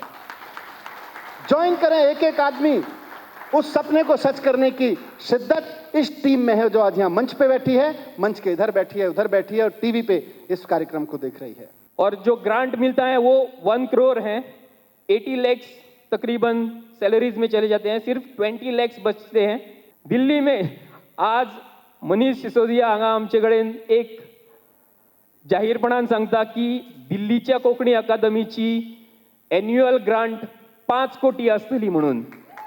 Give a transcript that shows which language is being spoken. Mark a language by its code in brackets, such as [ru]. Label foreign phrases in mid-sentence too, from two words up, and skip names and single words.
[hi] ज्वाइन करें, एक एक आदमी उस सपने को सच करने की शिद्दत इस टीम में है जो आज यहाँ मंच पे बैठी है, मंच के इधर बैठी है, उधर बैठी है और टीवी पे इस कार्यक्रम को देख रही है। और जो ग्रांट मिलता है वो 1 करोड़ है। 80 लाख तकरीबन सैलरीज में चले जाते हैं, सिर्फ 20 लाख बचते हैं। [kok] दिल्ली में आज मनीष सिसोदिया हांगा आमचे कडेन एक जाहीरपणान सांगता की दिल्लीच्या कोंकणी अकादमीची [en] annual grant [kok] 5 कोटी आसतली म्हणून।